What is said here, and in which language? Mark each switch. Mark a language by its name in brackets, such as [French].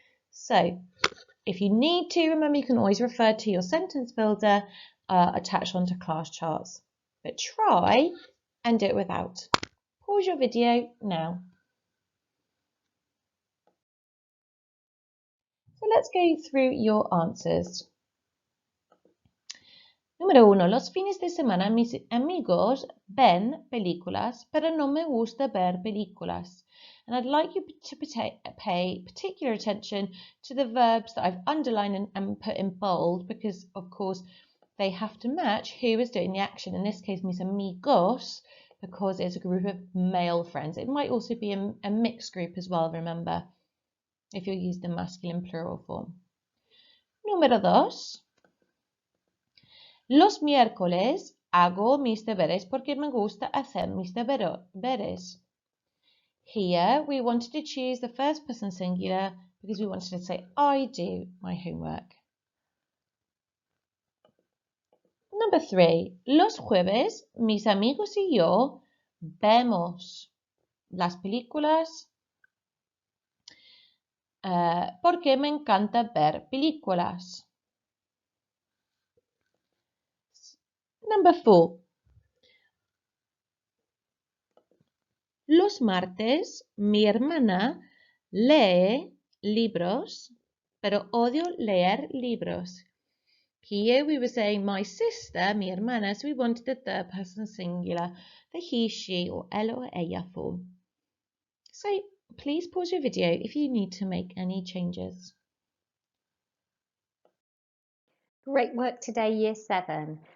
[English] So, if you need to, remember you can always refer to your sentence builder attached onto class charts. But try and do it without. Pause your video now. So let's go through your answers. [Spanish] Número 1. Los fines de semana mis amigos ven películas, pero no me gusta ver películas. [English] And I'd like you to pay particular attention to the verbs that I've underlined and put in bold because, of course, they have to match who is doing the action. In this case, mis amigos, because it's a group of male friends. It might also be a mixed group as well, remember, if you use the masculine plural form. [Spanish] Número 2. Los miércoles hago mis deberes porque me gusta hacer mis deberes. [English] Here we wanted to choose the first person singular because we wanted to say I do my homework. Number 3. Los jueves mis amigos y yo vemos las películas porque me encanta ver películas. Number 4. [Spanish] Los martes mi hermana lee libros, pero odio leer libros. [English] Here we were saying my sister, mi hermana, so we wanted the third person singular, the he, she, or él or ella form. So please pause your video if you need to make any changes. Great work today, Year 7.